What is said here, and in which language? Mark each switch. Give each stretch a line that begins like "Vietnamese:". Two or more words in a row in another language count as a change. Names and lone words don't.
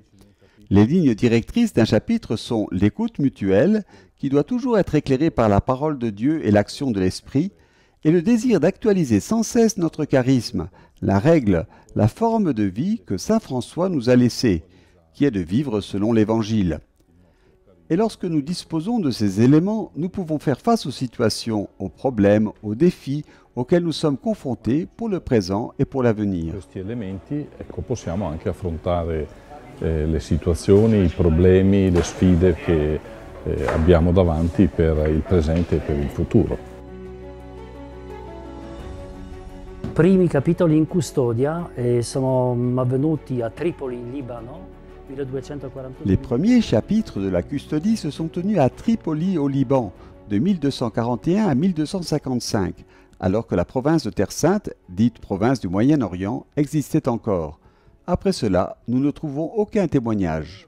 French: Les lignes directrices d'un chapitre sont l'écoute mutuelle, qui doit toujours être éclairée par la parole de Dieu et l'action de l'Esprit, et le désir d'actualiser sans cesse notre charisme, la règle, la forme de vie que saint François nous a laissée, qui est de vivre selon l'Évangile. Et lorsque nous disposons de ces éléments, nous pouvons faire face aux situations, aux problèmes, aux défis auxquels nous sommes confrontés pour le présent et pour l'avenir.
Italian: Questi elementi, ecco, possiamo anche affrontare le situazioni, i problemi, le sfide che abbiamo davanti per il presente e per il futuro. I primi capitoli in custodia sono avvenuti a Tripoli in Libano.
French: Les premiers chapitres de la custodie se sont tenus à Tripoli au Liban, de 1241 à 1255, alors que la province de Terre Sainte, dite province du Moyen-Orient, existait encore. Après cela, nous ne trouvons aucun témoignage.